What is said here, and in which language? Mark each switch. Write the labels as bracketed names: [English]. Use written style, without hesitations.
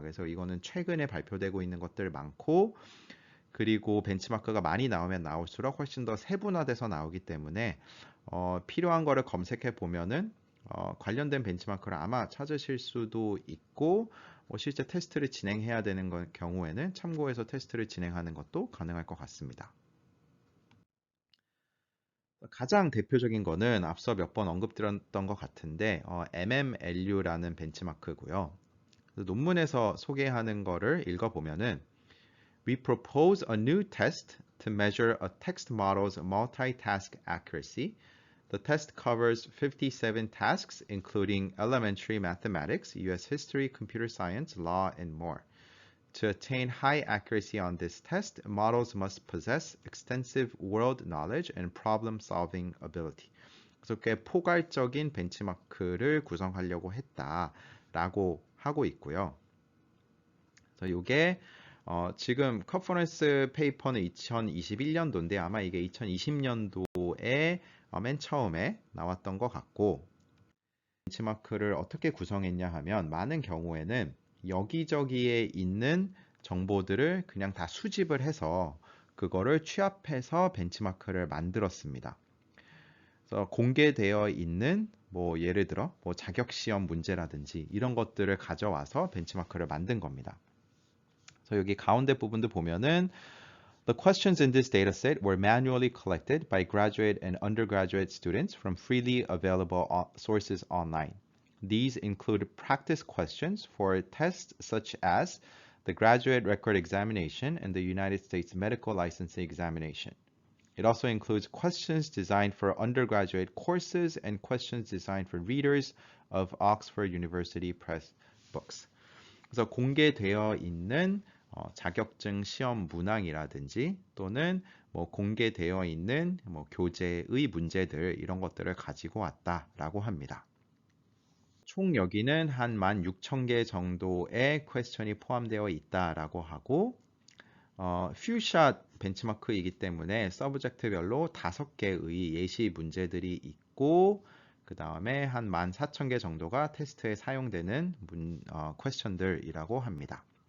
[Korean] 그래서 이거는 최근에 발표되고 있는 것들 많고 그리고 벤치마크가 많이 나오면 나올수록 훨씬 더 세분화돼서 나오기 때문에 필요한 거를 검색해 보면은 관련된 벤치마크를 아마 찾으실 수도 있고 실제 테스트를 진행해야 되는 경우에는 참고해서 테스트를 진행하는 것도 가능할 것 같습니다. 가장 대표적인 거는 앞서 몇 번 언급드렸던 것 같은데 MMLU라는 벤치마크고요. 논문에서 소개하는 거를 읽어보면은 [English] We propose a new test to measure a text model's multitask accuracy. The test covers 57 tasks, including elementary mathematics, US history, computer science, law, and more. To attain high accuracy on this test, models must possess extensive world knowledge and problem-solving ability. [Korean] 그래서 꽤 포괄적인 벤치마크를 구성하려고 했다라고 하고 있고요. 그래서 이게 지금 컨퍼런스 페이퍼는 2021년도인데 아마 이게 2020년도에 맨 처음에 나왔던 것 같고 벤치마크를 어떻게 구성했냐 하면 많은 경우에는 여기저기에 있는 정보들을 그냥 다 수집을 해서 그거를 취합해서 벤치마크를 만들었습니다. 그래서 공개되어 있는 뭐 예를 들어 뭐 자격 시험 문제라든지 이런 것들을 가져와서 벤치마크를 만든 겁니다. 그래서 여기 가운데 부분도 보면은 [English] The questions in this dataset were manually collected by graduate and undergraduate students from freely available sources online. These include practice questions for tests such as the Graduate Record Examination and the United States Medical Licensing Examination. It also includes questions designed for undergraduate courses and questions designed for readers of Oxford University Press books. [Korean] 그래서 공개되어 있는 자격증 시험 문항이라든지 또는 뭐 공개되어 있는 뭐 교재의 문제들 이런 것들을 가지고 왔다라고 합니다. 총 여기는 한 16,000개 정도의 퀘스천이 포함되어 있다라고 하고 퓨샷 벤치마크이기 때문에 서브젝트별로 5개의 예시 문제들이 있고 그 다음에 한 14,000개 정도가 테스트에 사용되는 퀘스천들이라고 합니다.